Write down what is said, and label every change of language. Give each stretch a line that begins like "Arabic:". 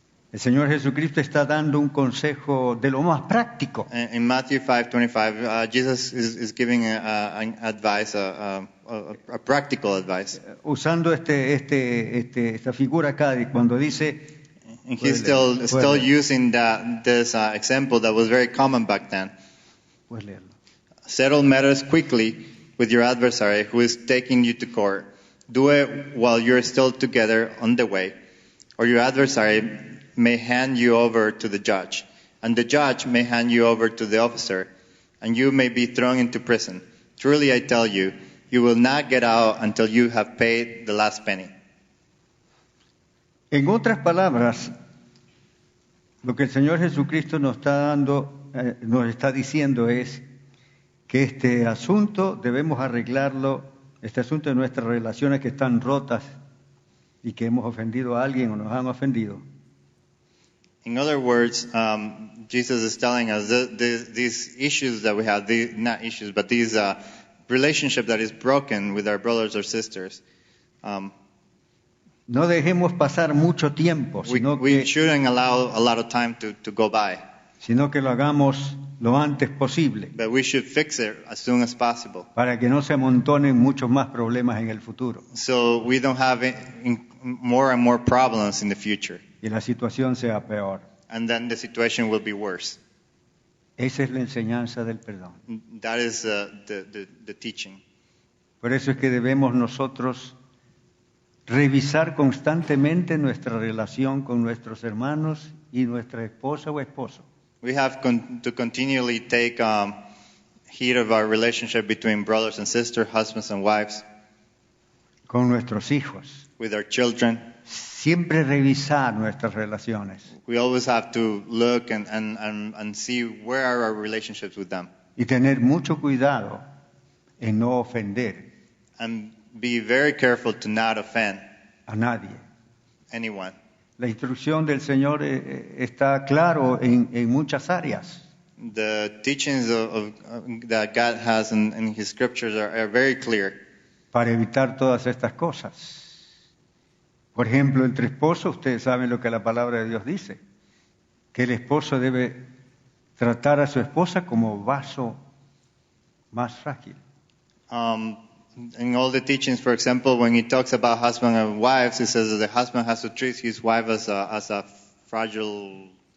Spanish: el Señor Jesucristo está dando un consejo de lo más práctico.
English: in Matthew 5:25, Jesus is giving an advice, a practical advice.
Spanish: Usando esta figura acá, cuando dice,
English: And he's still using this example that was very common back then.
Spanish: puedes leerlo.
English: Settle matters quickly with your adversary who is taking you to court. Do it while you're still together on the way, or your adversary may hand you over to the judge, and the judge may hand you over to the officer, and you may be thrown into prison. Truly I tell you, you will not get out until you have paid the last penny.
Spanish: En otras palabras, lo que el Señor Jesucristo nos está diciendo es que este asunto debemos arreglarlo, este asunto de nuestras relaciones que están rotas y que hemos ofendido a alguien o nos han ofendido.
English: In other words, Jesus is telling us these issues that we have, not issues, but these relationship that is broken with our brothers or sisters.
Spanish: No dejemos pasar mucho tiempo,
English: We shouldn't allow a lot of time to go by.
Spanish: Sino que lo hagamos lo antes posible.
English: But we should fix it as soon as possible.
Spanish: Para que no se amontonen muchos más problemas en el futuro.
English: So we don't have more and more problems in the future.
Spanish: Y la situación sea peor.
English: And then the situation will be worse.
Spanish: Esa es la enseñanza del perdón.
English: That is the teaching.
Spanish: Por eso es que debemos nosotros revisar constantemente nuestra relación con nuestros hermanos y nuestra esposa o esposo.
English: We have to continually take heed of our relationship between brothers and sisters, husbands and wives.
Spanish: Con nuestros hijos.
English: With our children.
Spanish: Siempre revisar nuestras relaciones.
English: We always have to look and see where are our relationships with them.
Spanish: Y tener mucho cuidado en no ofender
English: and be very careful to not offend
Spanish: a nadie.
English: anyone.
Spanish: La instrucción del Señor está claro en muchas áreas.
English: The teachings that God has in His scriptures are very clear.
Spanish: Para evitar todas estas cosas. Por ejemplo, entre esposos, ustedes saben lo que la palabra de Dios dice, que el esposo debe tratar a su esposa como vaso más frágil.
English: In all the teachings, for example, when he talks about husband and wives, he says that the husband has to treat his wife as a fragile